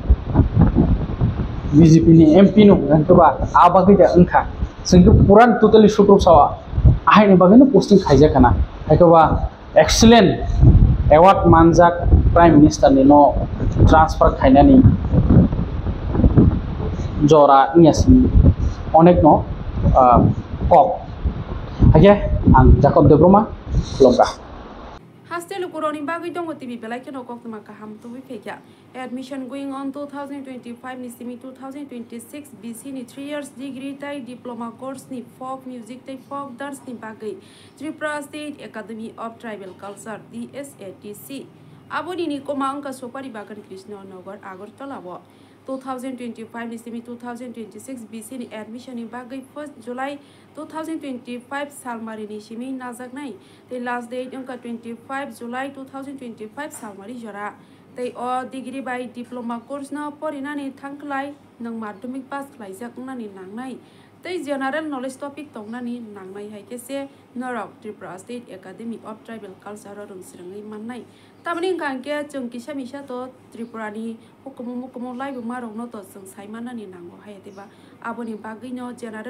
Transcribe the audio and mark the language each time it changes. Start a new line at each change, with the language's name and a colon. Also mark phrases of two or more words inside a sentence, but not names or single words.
Kok Borok: BJP ni MP no gantoba abagi da ungkha singku puran totally sukrup sawa ahai ni bagino posting khaija kana haikoba
English: excellent award
Kok Borok: manjak
English: prime minister
Kok Borok: ni no transfer khainani jora niasini onek no kok hage ang Jacob Debroma longga Hostel Kuroni Bagi Dongo TV Belaki no Kok Makaham to Wikeka.
English: Admission going on
Kok Borok: 2025 ni semi 2026 BC ni
English: 3 years degree
Kok Borok: tai
English: diploma course
Kok Borok: ni
English: folk music
Kok Borok: tai
English: folk dance
Kok Borok: ni bagai Tripura State Academy of Tribal Culture DSATC. Aboni ni komang ka sopari bagan Krishna Nagar Agartala 2025 ni semi 2026 BC ni admission ni bagai 1st July 2025 salmari ni simi najaknai
English: the last date
Kok Borok: ungka 25 July 2025 salmari jora
English: they all degree
Kok Borok: by
English: diploma course
Kok Borok: na porinani thangklai nang madhyamik pass khlaijak nani nangnai tei
English: general knowledge topic
Kok Borok: tongnani nangnai haikese Norok Tripura State Academy of Tribal Culture rungsrangai mannai tamani kangke chung kisa misa to Tripura ni hukumu lai bumarok no to chung saimanani nango hayateba aboni bagui no general